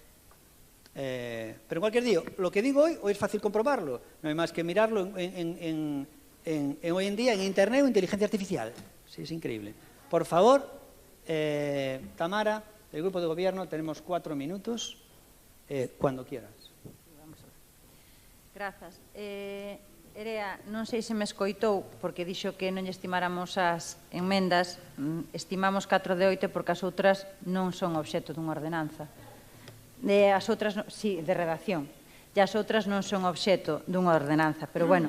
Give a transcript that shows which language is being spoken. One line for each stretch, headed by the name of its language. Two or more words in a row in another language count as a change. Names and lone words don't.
Spanish: Pero en cualquier día, lo que digo hoy es fácil comprobarlo. No hay más que mirarlo hoy en día en Internet o inteligencia artificial. Sí, es increíble. Por favor, Tamara, del Grupo de Gobierno, tenemos 4 minutos. Cuando quieras.
Galician: Grazas. Erea, non sei se me escoitou, porque dixo que non lle estimáramos as enmendas, estimamos 4 de 8 porque as outras non son obxecto dunha ordenanza. As outras, sí, de redacción. E as outras non son obxecto dunha ordenanza, pero bueno.